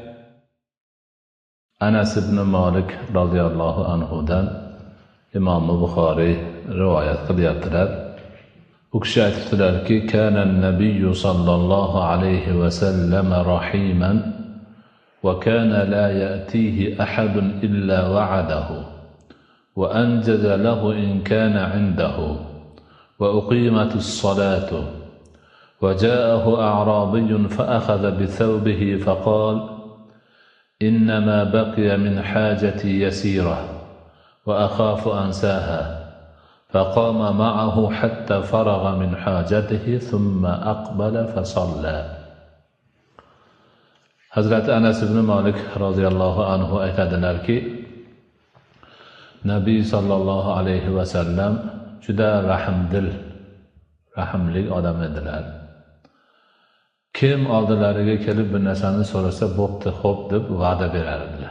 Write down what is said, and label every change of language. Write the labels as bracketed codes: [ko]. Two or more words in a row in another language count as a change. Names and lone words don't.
[uz] Anas ibn Malik [ar] رضي الله عنه [uz] Imom Buxoriy rivoyat qilyaptilar. U kishi aytdilarki, [ar] كان النبي صلى الله عليه وسلم رحيما وكان لا يأتيه أحد إلا وعده وأنجز له إن كان عنده. وأقيمت الصلاة وجاءه أعرابي فأخذ بثوبه فقال إنما بقي من حاجتي يسيرة وأخاف أنساها فقام معه حتى فرغ من حاجته ثم أقبل فصلى. [uz] Hazrati Anas ibn Malik [ar] رضي الله عنه [uz] aytadilarki, Nabiy [ar] صلى الله عليه وسلم [uz] juda rahimli odam edilar. Kim oldilariga kelib bir narsani so'rasa, bo'pti, xo'p deb va'da berardilar.